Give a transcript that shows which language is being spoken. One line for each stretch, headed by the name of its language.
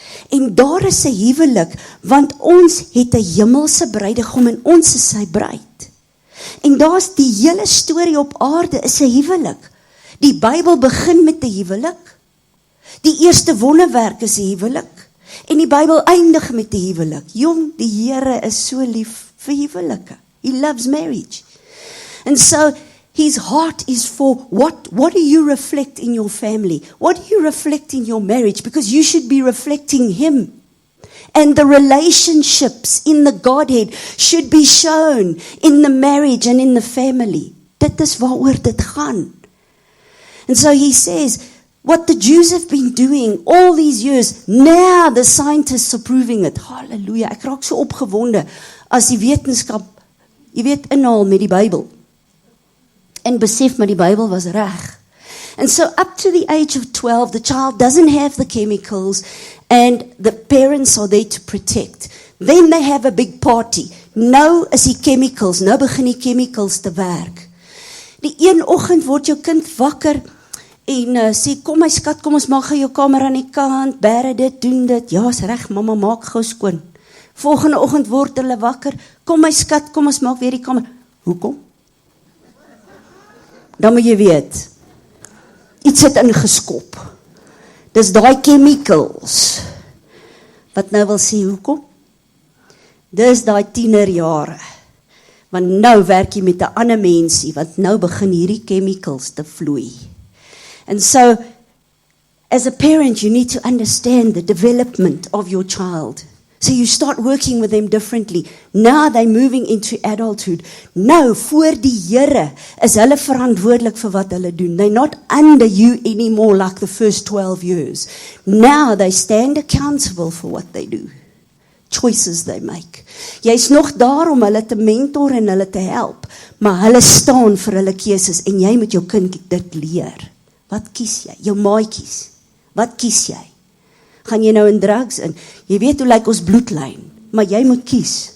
Afrikaans: En daar is 'n huwelik, want ons het 'n hemelse bruidegom en ons is sy bruid. En daar's die hele storie op aarde is 'n huwelik. Die Bybel begin met 'n huwelik. Die eerste wonderwerk is 'n huwelik. En die Bybel eindig met 'n huwelik. Jong, die Here is so lief vir huwelike.
English: He loves marriage. And so his heart is for what do you reflect in your family? What do you reflect in your marriage? Because you should be reflecting him. And the relationships in the Godhead should be shown in the marriage and in the family.
Afrikaans: Dit is waaroor dit gaan.
English: And so he says, what the Jews have been doing all these years, now the scientists are proving it.
Afrikaans: Halleluja, ek raak so opgewonde as die wetenskap, jy weet, inhaal met die Bybel. En besef maar die Bybel was reg.
English: And so up to the age of 12, the child doesn't have the chemicals and the parents are there to protect. Then they have a big party.
Afrikaans: Nou is die chemicals, nou begin die chemicals te werk. Die een oggend word jou kind wakker en sê, kom my skat, kom ons maak gou jou kamer aan die kant, bære dit, doen dit. Ja, is reg, mamma, maak gou skoon. Volgende oggend word hulle wakker, kom my skat, kom ons maak weer die kamer. Hoekom? dan moet jy weet, iets het ingeskop. Dis daai chemicals, wat nou wil sê, hoekom? Dis daai tienerjare, want nou werk jy met 'n ander mensie, want nou begin hierdie chemicals te vloei.
English: And so, as a parent, you need to understand the development of your child. So you start working with them differently. Now they're moving into adulthood.
Afrikaans: Nou, voor die Here, is hulle verantwoordelik vir wat hulle doen.
English: They're not under you anymore like the first 12 years. Now they stand accountable for what they do. Choices they make.
Afrikaans: Jy's nog daar om hulle te mentor en hulle te help, maar hulle staan vir hulle keuses en jy moet jou kind dit leer. Wat kies jy? Jou maatjies. Wat kies jy? Gaan jy nou in drugs in? Jy weet hoe lyk ons bloedlyn, maar jy moet kies.